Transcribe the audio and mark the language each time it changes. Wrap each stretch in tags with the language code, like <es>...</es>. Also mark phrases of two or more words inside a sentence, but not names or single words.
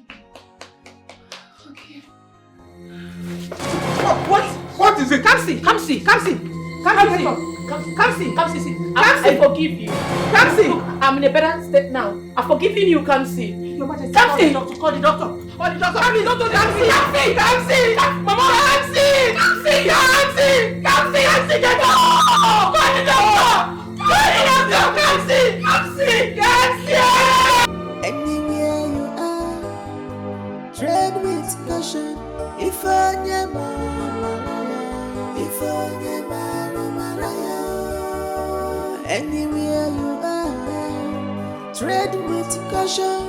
<en>Forgive me. What is it? Kamsi! Kamsi! Kamsi! Kamsi! I forgive you. Kamsi! Look, I'm in a better state now. I've forgiven you, Kamsi. Your Majesty, Kamsi! Call the doctor. Call the doctor. Kamsi! Kamsi! Kamsi! Mama! Kamsi! Kamsi! Kamsi! Kamsi! Kamsi! Get up! Call the doctor! Call the doctor! Kamsi! Kamsi! Kamsi! Anywhere you are, tread with caution. If I anywhere you are, tread with caution.</en>